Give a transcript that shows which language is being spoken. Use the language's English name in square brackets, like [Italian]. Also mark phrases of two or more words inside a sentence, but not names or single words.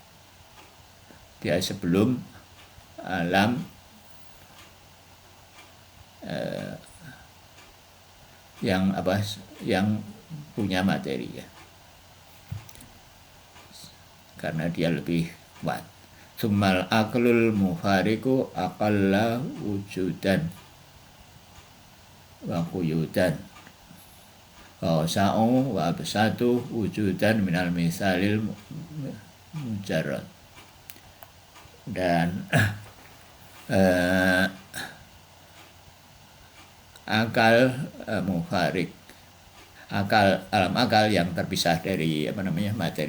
[Indonesian] Dia sebelum alam yang apa, yang punya materi ya, karena dia lebih kuat. [Arabic] ثم العقل المفارق أقل وجودا وقيودا وأوسع وأبسط وجودا من المثال المجرد. [Indonesian] Dan akal mufarik, alam akal yang terpisah dari materi